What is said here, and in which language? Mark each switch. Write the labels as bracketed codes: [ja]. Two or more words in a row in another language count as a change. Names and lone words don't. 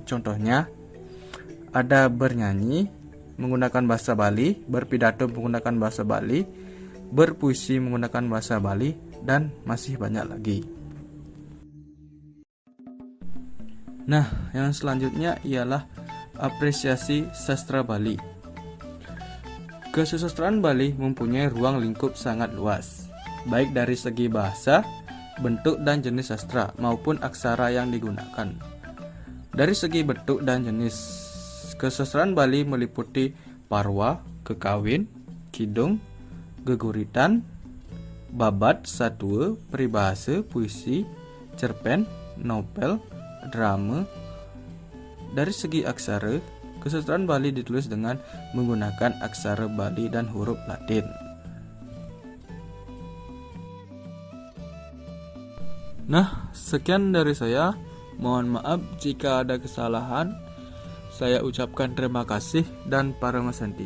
[id] Contohnya, ada bernyanyi menggunakan bahasa Bali, berpidato menggunakan bahasa Bali, berpuisi menggunakan bahasa Bali, dan masih banyak lagi. Nah, yang selanjutnya ialah apresiasi sastra Bali. Kesusastraan Bali mempunyai ruang lingkup sangat luas. baik dari segi bahasa, bentuk dan jenis sastra maupun aksara yang digunakan. Dari segi bentuk dan jenis, kesusastraan Bali meliputi parwa, kekawin, kidung, geguritan, babat, satwa, peribahasa, puisi, cerpen, novel, drama. Dari segi aksara, kesusastraan Bali ditulis dengan menggunakan aksara Bali dan huruf Latin. Nah, sekian dari saya. Mohon maaf jika ada kesalahan. Saya ucapkan terima kasih dan Paramasanti.